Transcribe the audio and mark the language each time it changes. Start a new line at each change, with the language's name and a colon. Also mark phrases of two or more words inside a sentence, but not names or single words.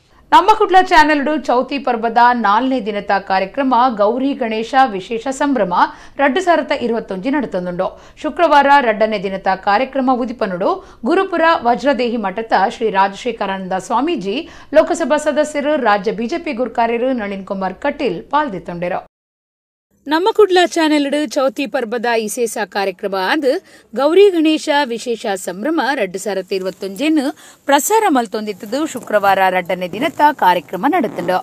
Tulu: ನಮ್ಮ ಕುಡ್ಲ ಚಾನೆಲ್ ಚೌತಿ ಪರ್ವದ 4ನೇ ದಿನದ ಕಾರ್ಯಕ್ರಮ ಗೌರಿ ಗಣೇಶ ವಿಶೇಷ ಸಂಭ್ರಮ 2021 ನಡೆತಂದುಂಡು. ಶುಕ್ರವಾರ 2ನೇ ದಿನದ ಕಾರ್ಯಕ್ರಮ ಉದಿಪನುಡು ಗುರುಪುರ ವಜ್ರದೇಹಿ ಮಠದ ಶ್ರೀ ರಾಜಶೇಖರಾನಂದ ಸ್ವಾಮೀಜಿ ಲೋಕಸಭಾ ಸದಸ್ಯರು ರಾಜ್ಯ ಬಿಜೆಪಿ ಗುರುಕಾರ್ಯರು ನಳಿನ್ ಕುಮಾರ್ ಕಟೀಲ್ ಪಾಲ್ದಿತ್ತೊಂಡರು. ನಮ್ಮ ಕುಡ್ಲ ಚಾನೆಲ್ ಚೌತಿ ಪರ್ಬದ ಇಸೇಸ ಕಾರ್ಯಕ್ರಮ ಆದ ಗೌರಿ ಗಣೇಶ ವಿಶೇಷ ಸಂಭ್ರಮ 2021 ಪ್ರಸಾರ ಮಲ್ತೊಂದಿತ್ತದು. ಶುಕ್ರವಾರ 2ನೇ ದಿನದ ಕಾರ್ಯಕ್ರಮ ನಡೆತಂಡು.